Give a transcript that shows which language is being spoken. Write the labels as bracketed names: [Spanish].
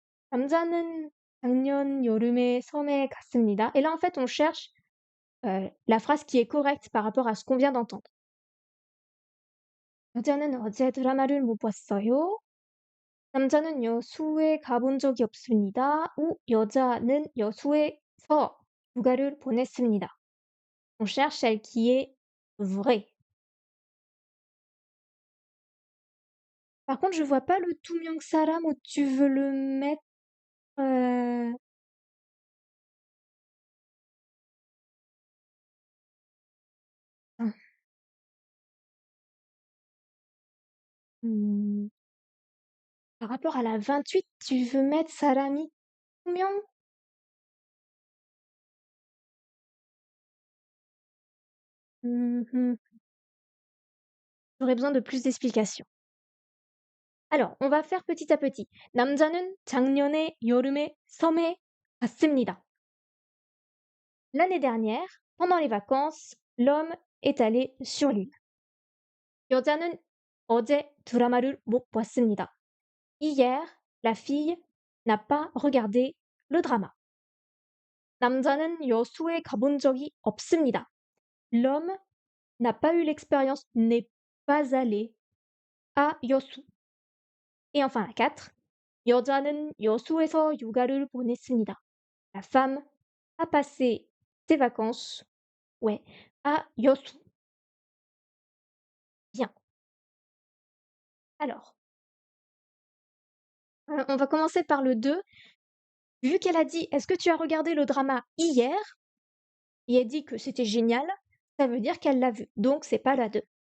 [Korean] 남자는 작년 여름에 섬에 갔습니다. [French] Et là, en fait, on cherche la phrase qui est correcte par rapport à ce qu'on vient d'entendre. [Korean] 여자는 어제 드라마를 못 봤어요. 남자는 여수에 가본 적이 없습니다. ou 여자는 여수에서 휴가를 보냈습니다. [French] On cherche celle qui est vraie. Par contre, je vois pas le [Korean] 투명 사람 [French] où tu veux le mettre. euh, hmm, Par rapport à la 28, tu veux mettre [Korean] 사람이 투명? [French] Mhm. J'aurais besoin de plus d'explications. Alors, on va faire petit à petit. [Korean] 남자는 작년에 여름에 섬에 갔습니다. [French] L'année dernière, pendant les vacances, l'homme est allé sur l'île. [Korean] 여자는 어제 드라마를 못 봤습니다. [French] Hier, la fille n'a pas regardé le drama. [Korean] 남자는 여수에 가본 적이 없습니다. [French] L'homme n'a pas eu l'expérience, n'est pas allé à 여수. Et enfin la 4. [Korean] 여자는 여수에서 휴가를 보냈습니다. [French] La femme a passé ses vacances, ouais, à 여수. Bien. Alors, on va commencer par le 2. Vu qu'elle a dit: «Est-ce que tu as regardé le drama hier?» et elle dit que c'était génial, ça veut dire qu'elle l'a vu, donc c'est pas la 2.